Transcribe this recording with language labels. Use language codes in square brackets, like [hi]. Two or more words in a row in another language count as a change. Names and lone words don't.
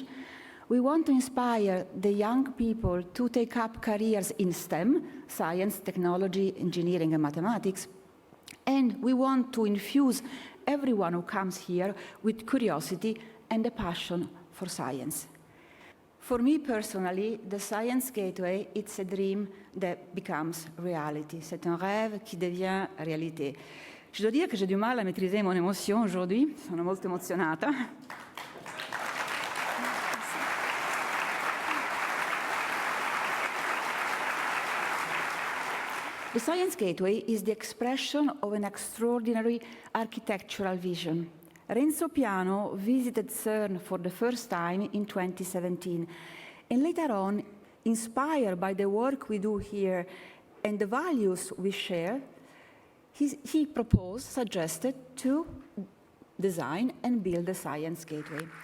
[en] We want to inspire the young people to take up careers in STEM, science, technology, engineering, and mathematics. And we want to infuse everyone who comes here with curiosity and a passion for science. For me personally, the Science Gateway, it's a dream that becomes reality. [fr] C'est un rêve qui devient réalité. Je dois dire que j'ai du mal à maîtriser mon émotion aujourd'hui. [it] Sono molto emozionata. [en] The Science Gateway is the expression of an extraordinary architectural vision. Renzo Piano visited CERN for the first time in 2017, and later on, inspired by the work we do here and the values we share, he suggested to design and build the Science Gateway.